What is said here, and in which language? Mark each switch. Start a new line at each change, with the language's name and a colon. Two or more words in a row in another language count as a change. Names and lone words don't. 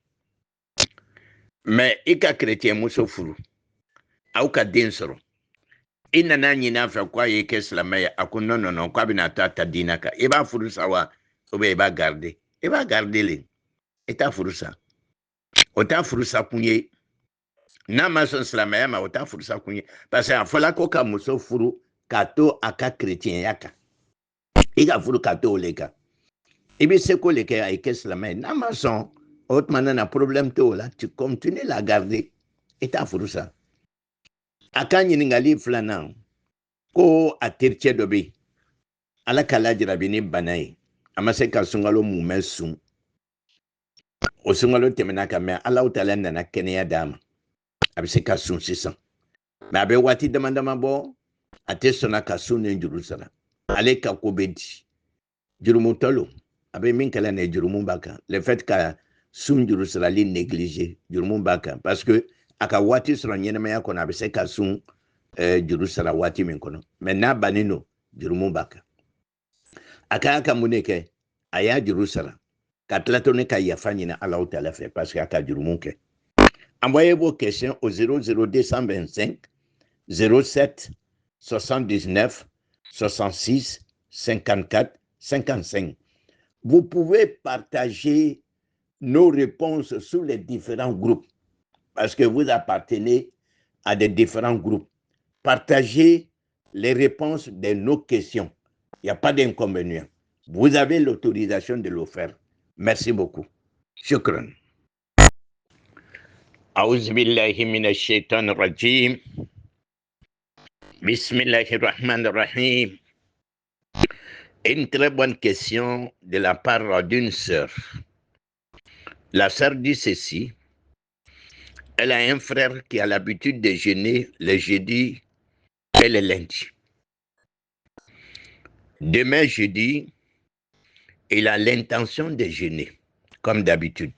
Bambara: mais i ka chrétien muso furu aw ka den sɔrɔ i nana ɲini a fɛ k'a ye kɛ silamɛ ye a ko non k'a bɛna to a ta diina kan i b'a furu sa wa
French: ou bien
Bambara: i b'a garder i b'a garder le i t'a furu sa o t'a furu sa kun ye n'a ma sɔn silamɛya ma o t'a furu sa kun ye
French: parce que
Bambara: a fɔla ko ka muso furu k'a to a ka chrétienya kan i ka furu k'a to o le kan i bɛ se ko le kɛ a ye kɛ silamɛ ye n'a ma sɔn o tuma na problème t'o la
French: tu continues la garder
Bambara: i t'a furu sa a ka ɲininkali filanan ko a tericɛ dɔ bɛ yen ala k'a lajarabi ni bana ye a ma se ka sunkalo mumɛ sun o sunkalo tɛmɛna kan mɛ ala taala nana kɛnɛya d'a ma a bɛ se ka sun sisan mɛ a bɛ waati dama dama bɔ a tɛ sɔnna ka sun ni juru sara ale ka ko bɛ di jurumutɔ lo a bɛ min kɛla nin ye jurumu b'a kan
French: le fait
Bambara: ka sun juru sarali négliger jurumu b'a kan
French: parce que
Bambara: a ka waati sɔrɔ ɲɛnɛmaya kɔnɔ a bɛ se ka sun juru sara waati min kɔnɔ mɛ n'a bannen don jurumu b'a kan a ka y'a ka mun de kɛ a y'a juru sara ka tila tuguni ka yafa ɲini ala taala fɛ
French: parce que
Bambara: a ka jurumu kɛ
French: envoyez vos questions au 00225 07 79 66 54 55. Vous pouvez partager nos réponses sur les différents groupes parce que vous appartenez à des différents groupes. Partagez les réponses de nos questions. Il n'y a pas d'inconvénient. Vous avez l'autorisation de le faire. Merci beaucoup. Shukran.
Arabic: أعوذ بالله من الشيطان الرجيم بسم الله الرحمن الرحيم.
French: Une très bonne question de la part d'une sœur. La sœur dit ceci. Elle a un frère qui a l'habitude de jeûner le jeudi et le lundi. Demain jeudi, il a l'intention de jeûner, comme d'habitude.